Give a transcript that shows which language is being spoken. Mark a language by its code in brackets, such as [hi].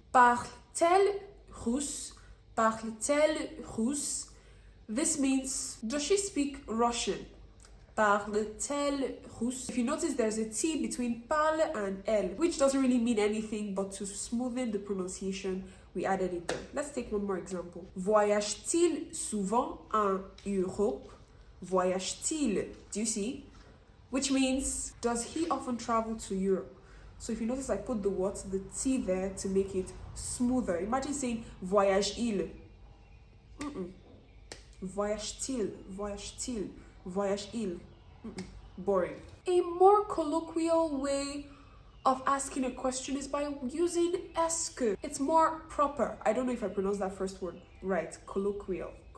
[fr] Parle-t-elle russe? Parle-t-elle russe? [en] This means, does she speak Russian? [fr] Parle-t-elle russe? [en] If you notice, there's a T between parle and elle, which doesn't really mean anything, but to smoothen the pronunciation, we added it there. Let's take one more example. [fr] Voyage-t-il souvent en Europe? Voyage-t-il? [en] Do you see? Which means, does he often travel to Europe? So if you notice, I put the T there to make it smoother. Imagine saying voyage-il. [fr] Voyage-t-il, voyage-t-il, voyage-il. [en] Boring. A more colloquial way of asking a question is by using est-ce que. It's more proper. I don't know if I pronounced that first word right. Colloquial.